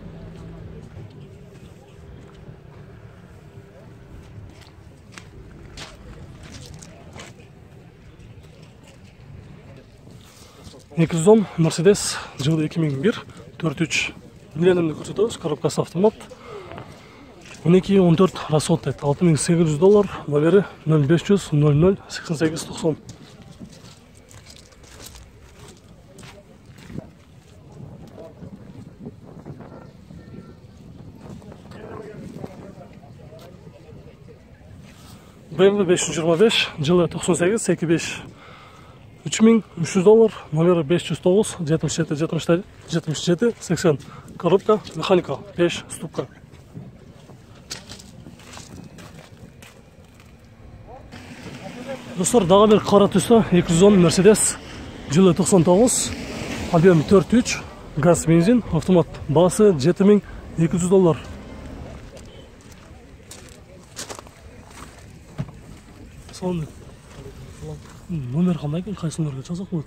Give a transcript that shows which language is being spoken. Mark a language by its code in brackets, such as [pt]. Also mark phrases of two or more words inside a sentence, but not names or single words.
[ky] Екізон Mercedes жылы 2001, 4.3 миллионымды көрсөтөбүз, коробкасы автомат. 12-14 расход дейт, $6800, номери 0500 00 88 90. BMW 525 жылы 98 2.5 $3300, номері 509 77 77 77 80. Коробка механика, 5 ступка. Достар, дагы бир кара түстө 210 Mercedes жылы 99, объем 4.3, газ бензин, автомат, баасы $7200. Номер кандай экен, кайсы номерге жазсак болот?